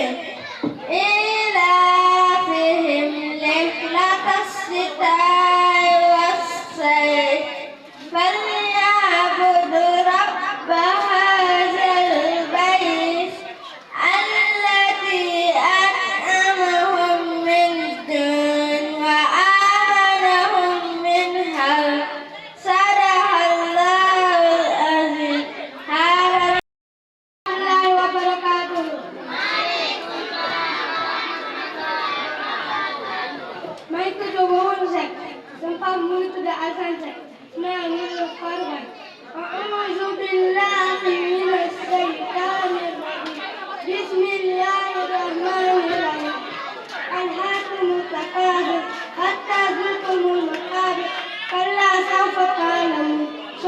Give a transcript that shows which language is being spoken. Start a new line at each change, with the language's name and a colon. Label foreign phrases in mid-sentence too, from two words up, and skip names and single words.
Arabic: إيلافهم رحلة الشتاء والصيف فليعبدوا رب هذا البيت الذي أطعمهم من جوع وآمنهم من خوف. صدق الله العظيم. هذا الله وبركاته.
Wolof: maa ngi tudd Mamadou Seck sama papa mu ngi tudd Assane Seck sama yaay mu ngi tudd Fatou Baye.
Arabic: أعوذ بالله من الشيطان الرجيم بسم الله الرحمن الرحيم ألهاكم التكاثر حتى زرتم المقابر كلا سوف تعلمون